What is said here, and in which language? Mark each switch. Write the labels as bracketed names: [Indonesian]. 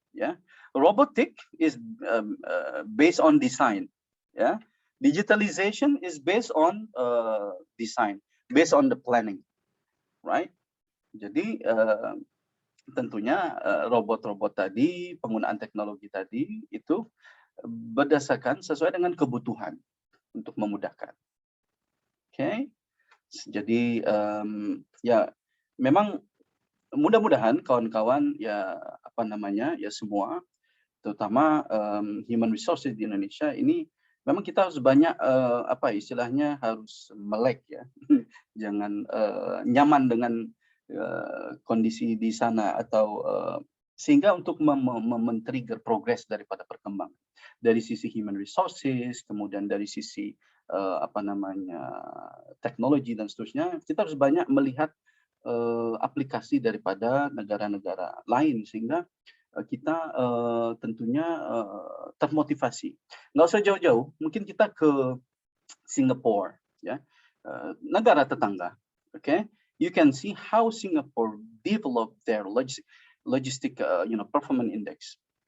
[English] Ya, robotic is based on design. Ya, digitalization is based on design, based on the planning, right? [Indonesian] Jadi tentunya robot-robot tadi, penggunaan teknologi tadi itu berdasarkan sesuai dengan kebutuhan untuk memudahkan. Oke, jadi ya memang mudah-mudahan kawan-kawan ya apa namanya ya semua, terutama human resources di Indonesia ini memang kita harus banyak apa istilahnya harus melek ya, jangan nyaman dengan kondisi di sana atau sehingga untuk men-trigger progres daripada perkembangan dari sisi human resources, kemudian dari sisi apa namanya teknologi dan seterusnya, kita harus banyak melihat aplikasi daripada negara-negara lain sehingga kita tentunya termotivasi. Nggak usah jauh-jauh, mungkin kita ke Singapura, ya, negara tetangga. [English] Okay, you can see how Singapore developed their logistic performance index.